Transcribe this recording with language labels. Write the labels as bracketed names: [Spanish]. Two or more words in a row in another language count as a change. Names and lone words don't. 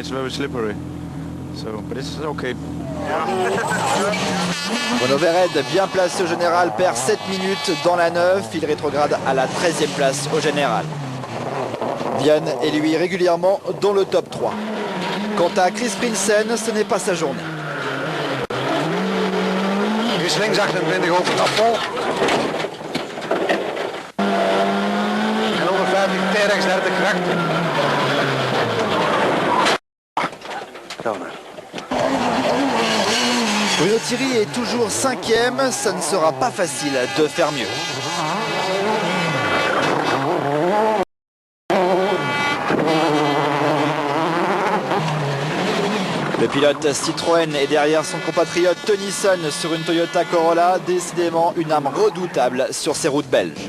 [French] Renaud Vered, bien placé au général, perd 7 minutes dans la 9. Il rétrograde à la 13e place au général. Vian est lui régulièrement dans le top 3. Quant à Chris Prinsen, ce n'est pas sa journée. [Dutch] Is links 28 over het afval. En 150 T-rechts 30 recht. [French] Bruno Thierry est toujours 5e, ça ne sera pas facile de faire mieux. Le pilote Citroën est derrière son compatriote Tennyson sur une Toyota Corolla, décidément une arme redoutable sur ces routes belges.